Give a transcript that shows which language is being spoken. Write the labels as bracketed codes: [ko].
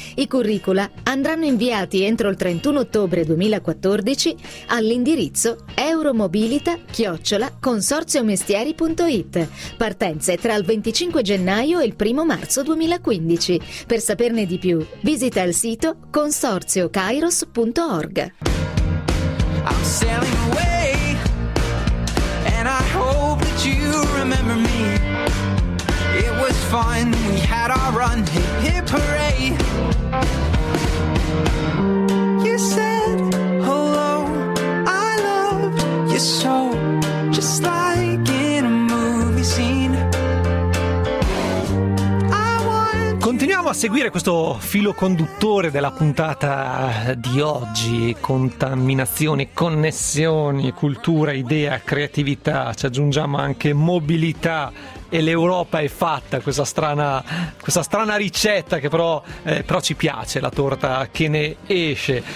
[it] I curricula andranno inviati entro il 31 ottobre 2014 all'indirizzo euromobilita@consorziomestieri.it. Partenze tra il 25 gennaio e il 1 marzo 2015. Per saperne di più, visita il sito consorziocairos.org. [en] I'm sailing away, and I hope that you remember me. It was fun, we had our run, hip hip hooray. You said hello, I love you so, just like in a movie scene. [it] Continuiamo a seguire questo filo conduttore della puntata di oggi: contaminazioni, connessioni, cultura, idea, creatività. Ci aggiungiamo anche mobilità. E l'Europa è fatta, questa strana ricetta che però ci piace, la torta che ne esce.